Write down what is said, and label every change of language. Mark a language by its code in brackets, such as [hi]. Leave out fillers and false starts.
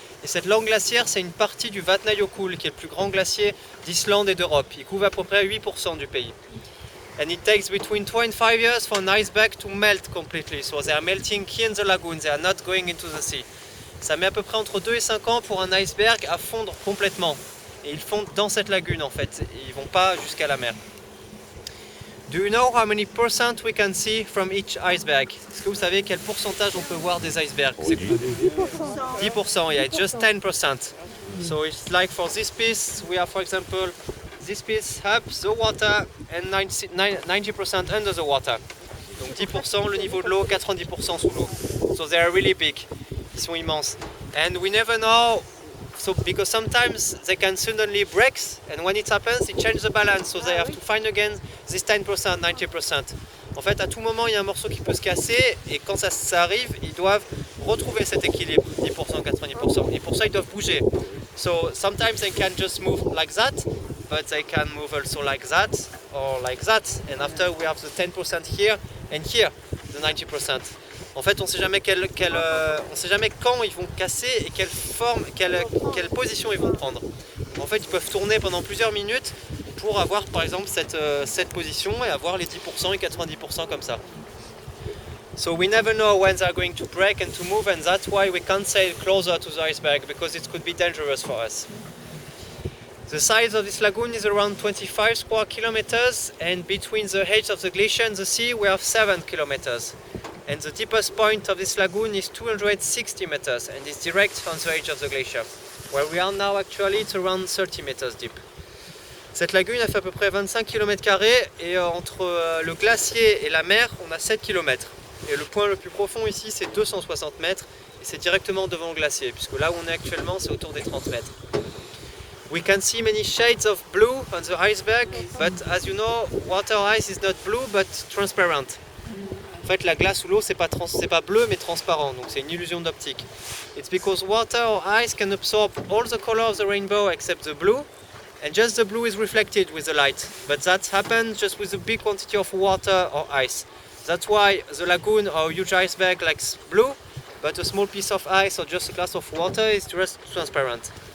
[fr] Et cette langue glaciaire, c'est une partie du Vatnajökull, qui est le plus grand glacier d'Islande et d'Europe. Il couvre à peu près 8% du pays. [en] And it takes between 2 and 5 years for an iceberg to melt completely. So they are melting here in the lagoon, they are not going into the sea. [fr] Ça met à peu près entre 2 et 5 ans pour un iceberg à fondre complètement. Et ils fondent dans cette lagune en fait, et ils vont pas jusqu'à la mer. [en] Do you know how many percent we can see from each iceberg? [fr] Est-ce que vous savez quel pourcentage on peut voir des icebergs? [en] 10%, yeah, just 10%. So it's like for this piece, we have for example, this piece up the water and 90% under the water. [fr] Donc 10% le niveau de l'eau, 90% sous l'eau. [en] So they are really big. [fr] Ils sont immenses. [en] And we never know, so because sometimes they can suddenly break, and when it happens, it changes the balance. So they have to find again this 10%, 90%. [fr] En fait, à tout moment, il y a un morceau qui peut se casser, et quand ça arrive, ils doivent retrouver cet équilibre, 10%, 90%. Et pour ça, ils doivent bouger. [en] So sometimes they can just move like that, but they can move also like that, or like that. And after we have the 10% here, and here, the 90%. [fr] En fait, on ne sait jamais on sait jamais quand ils vont casser et quelle forme, quelle position ils vont prendre. En fait, ils peuvent tourner pendant plusieurs minutes pour avoir, par exemple, cette position et avoir les 10% et 90% comme ça. [en] So we never know when they're going to break and to move, and that's why we can't sail closer to the iceberg, because it could be dangerous for us. The size of this lagoon is around 25 square kilometers, and between the edge of the glacier and the sea we have 7 kilometers. And the deepest point of this lagoon is 260 meters and is direct on the edge of the glacier. Where we are now actually it's around 30 meters deep. [fr] Cette lagune a fait à peu près 25 km² et entre le glacier et la mer on a 7 km. Et le point le plus profond ici c'est 260 mètres et c'est directement devant le glacier, puisque là où on est actuellement c'est autour des 30 mètres. [en] We can see many shades of blue on the iceberg, but as you know, water ice is not blue but transparent. [fr] En fait, la glace ou l'eau, c'est pas bleu mais transparent, donc c'est une illusion d'optique. [en] It's because water or ice can absorb all the color of the rainbow except the blue, and just the blue is reflected with the light. But that happens just with a big quantity of water or ice. That's why the lagoon or a huge iceberg likes blue, but a small piece of ice or just a glass of water is just transparent.